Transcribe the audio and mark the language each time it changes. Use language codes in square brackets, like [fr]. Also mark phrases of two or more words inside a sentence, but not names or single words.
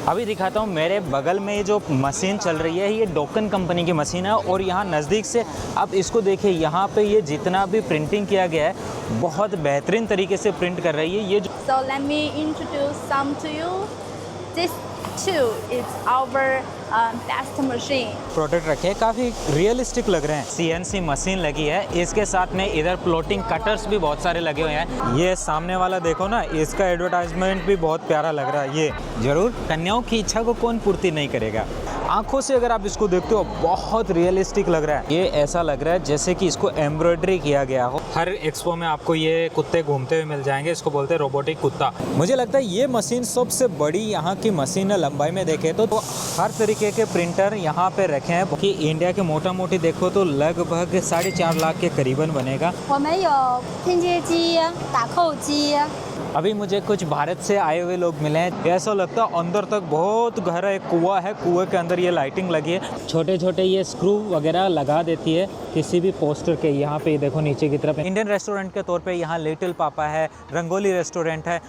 [hi] अभी दिखाता हूँ मेरे बगल में ये जो मशीन चल रही है ये डोकन कंपनी की मशीन है और यहाँ नज़दीक से आप इसको देखिए, यहाँ पे ये जितना भी प्रिंटिंग किया गया है बहुत बेहतरीन तरीके से प्रिंट कर रही है ये जो। [en] So let me introduce some to you. This too is our test machine. [hi] प्रोडक्ट रखे हैं, काफ़ी रियलिस्टिक लग रहे हैं। CNC मशीन लगी है, इसके साथ में इधर [en] plotting cutters [hi] भी बहुत सारे लगे हुए हैं। ये सामने वाला देखो ना, इसका एडवर्टाइजमेंट भी बहुत प्यारा लग रहा है। ये जरूर कन्याओं की इच्छा को कौन पूर्ति नहीं करेगा। आंखों से अगर आप इसको देखते हो बहुत रियलिस्टिक लग रहा है। ये ऐसा लग रहा है जैसे कि इसको एम्ब्रॉयडरी किया गया हो। हर एक्सपो में आपको ये कुत्ते घूमते हुए मिल जाएंगे, इसको बोलते हैं रोबोटिक कुत्ता। मुझे लगता है ये मशीन सबसे बड़ी यहाँ की मशीन है लंबाई में देखें तो हर तरीके के प्रिंटर यहाँ पे रखे हैं कि इंडिया के मोटा मोटी देखो तो लगभग 4.5 लाख के करीबन बनेगा। [zh] 我们有拼接机、打扣机。 [hi] अभी मुझे कुछ भारत से आए हुए लोग मिले हैं, ऐसा लगता है अंदर तक बहुत गहरा एक कुआं है, कुएं के अंदर ये लाइटिंग लगी है। छोटे छोटे ये स्क्रू वगैरह लगा देती है किसी भी पोस्टर के। यहाँ पे देखो नीचे की तरफ [en] Indian restaurant [hi] के तौर पे यहाँ लिटिल पापा है, रंगोली रेस्टोरेंट है।